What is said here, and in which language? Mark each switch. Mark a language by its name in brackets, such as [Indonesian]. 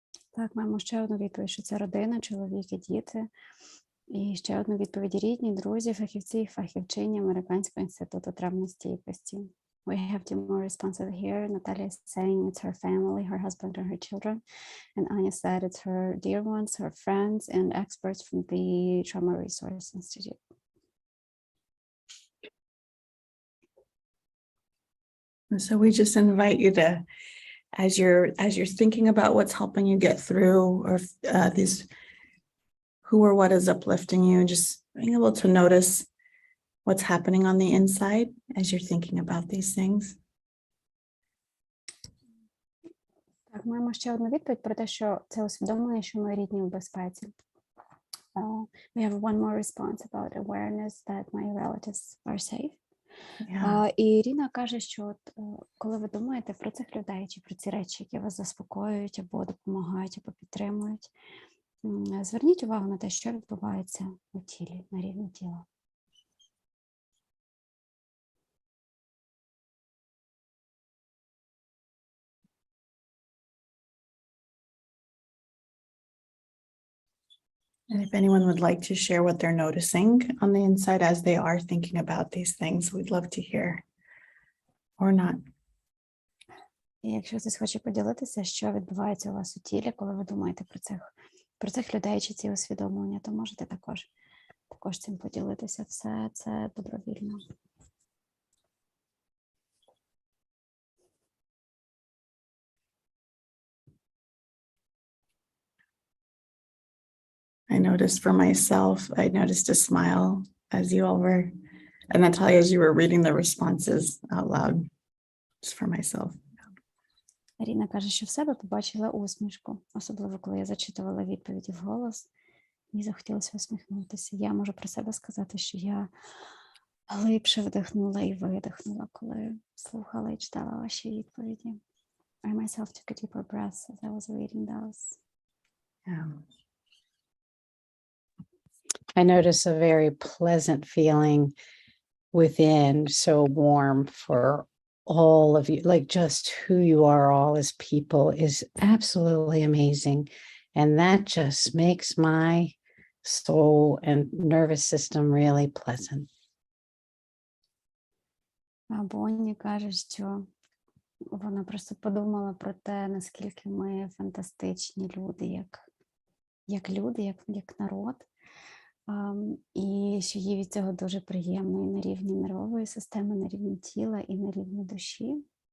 [Ukrainian] Так, маємо ще одну відповідь, що це родина, чоловік і діти. І ще одну відповідь: рідні, друзі, фахівці і фахівчині Американського інституту травмостійкості. [English] We have two more responses here. Natalia is saying it's her family, her husband and her children. And Anya said it's her dear ones, her friends, and experts from the Trauma Resource Institute. And so we just invite you to, as you're thinking about what's helping you get through, or these who or what is uplifting you, just being able to notice what's happening on the inside as you're thinking about these things. [Ukrainian] Так, маємо ще одну відповідь про те, що це усвідомлення, що ми рідні у безпеці. [English] We have one more response about awareness that my relatives are safe. [Ukrainian] І Ірина каже, що от, коли ви думаєте про цих людей, чи про ці речі, які вас заспокоюють, або допомагають, або підтримують, зверніть увагу на те, що відбувається у тілі, на рівні тіла. [English] And if anyone would like to share what they're noticing on the inside as they are thinking about these things, we'd love to hear. Or not. [Ukrainian] І якщо хтось хоче поділитися, що відбувається у вас у тілі, коли ви думаєте про цих людей чи ці усвідомлення, то можете також цим поділитися. Все це добровільно. [English] I noticed for myself, I noticed a smile as you all were, and Natalia, as you were reading the responses out loud, just for myself. [Ukrainian] Ірина каже, що в себе побачила усмішку, особливо коли я зачитувала відповіді вголос, мені захотілося усміхнутися. Я можу про себе сказати, що я глибше вдихнула і видихнула, коли слухала і читала ваші відповіді. [English] I myself took a deeper breath as I was reading those. Yeah. I notice a very pleasant feeling within, so warm for all of you, like just who you are all as people is absolutely amazing. And that just makes my soul and nervous system really pleasant. [Ukrainian] А Бонні каже, що вона просто подумала про те, наскільки ми фантастичні люди, як люди, як народ. І що їй від цього дуже приємно і на рівні нервової системи, на рівні тіла, і на рівні душі.